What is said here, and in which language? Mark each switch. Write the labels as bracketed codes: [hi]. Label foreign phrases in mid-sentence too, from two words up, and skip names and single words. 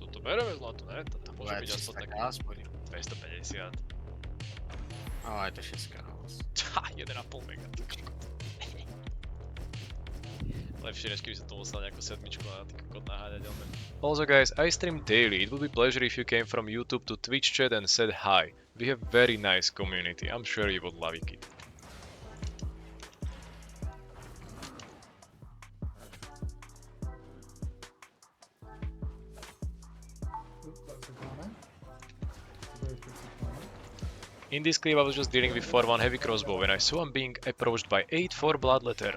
[sk] Bereme zlato, ne? To môže byť aspoň 300 taký 250. Ale je to 6 house. 1,5 mega. Lepšie než keby som to musel nejakú sedmičku na ty kokot naháňať. [en] Also guys, I stream daily. It would be pleasure if you came from YouTube to Twitch chat and said hi. We have very nice community. I'm sure you would love it. In this clip I was just dealing with 4-1 heavy crossbow when I saw him being approached by 8-4 bloodletter.